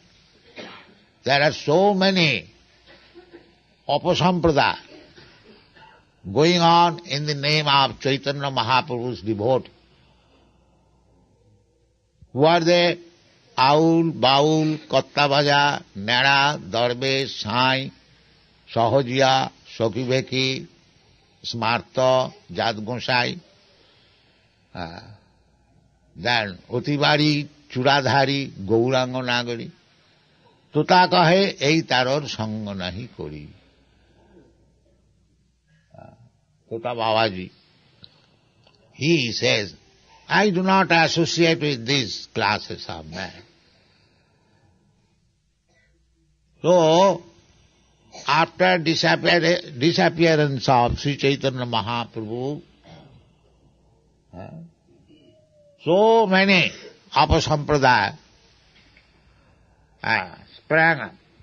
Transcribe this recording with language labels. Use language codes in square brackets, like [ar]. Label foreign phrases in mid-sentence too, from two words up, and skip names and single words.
[en] There are so many upasampradaya going on in the name of Chaitanya Mahaprabhu's devotee. Who are they? Aul, Baul, Kattavaja, Nera, Darbesh, Sai, Sahajiya, Sakibeki, Smarta, Jadgonsai, then Otibari, Churadhari, Gauranga Nagari. [bn] তোতা কহে এই তেরোর সঙ্গ নাহি করি. [en] Tuta Babaji, he says, I do not associate with these classes of men. So, after disappearance of Sri Chaitanya Mahaprabhu, so many apasampradaya sprang up.